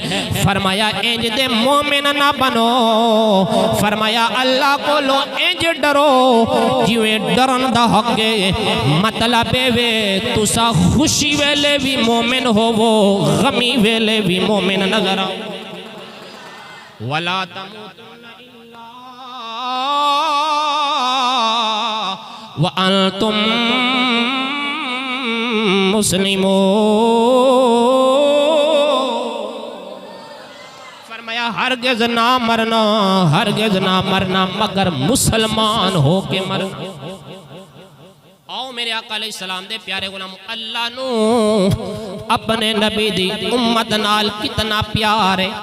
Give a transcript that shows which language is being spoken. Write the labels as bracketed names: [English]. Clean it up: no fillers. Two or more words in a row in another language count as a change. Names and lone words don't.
[Punjabi] ਫ਼ਰਮਾਇਆ ਇੰਜ ਦੇ ਮੋਮਿਨ ਨਾ ਬਣੋ, ਫ਼ਰਮਾਇਆ ਅੱਲਾਹ ਕੋਲੋਂ ਇੰਜ ਡਰੋ ਜਿਵੇਂ ਡਰਨ ਦਾ ਹੱਕ ਹੈ। ਮਤਲਬ ਵੇ ਤੁਸਾਂ ਖ਼ੁਸ਼ੀ ਵੇਲੇ ਭੀ ਮੋਮਿਨ ਹੋਵੋ, ਗ਼ਮੀ ਵੇਲੇ ਭੀ ਮੋਮਿਨ ਨਜ਼ਰ ਆਓ। [Arabic] ولا تموتن إلا وأنتم مسلمون, [Punjabi] ਫ਼ਰਮਾਇਆ ਹਰਗਿਜ਼ ਨਾ ਮਰਨਾ, ਹਰਗਿਜ਼ ਨਾ ਮਰਨਾ ਮਗਰ ਮੁਸਲਮਾਨ ਹੋ ਕੇ ਮਰਨਾ। ਆਓ ਮੇਰੇ ਆਕਾ ਅਲੈਹਿੱਸਲਾਮ ਦੇ ਪਿਆਰੇ ਗ਼ੁਲਾਮ, ਅੱਲਾਹ ਨੂੰ ਆਪਣੇ ਨਬੀ ਦੀ ਉੱਮਤ ਨਾਲ ਕਿਤਨਾ ਪਿਆਰ ਹੈ।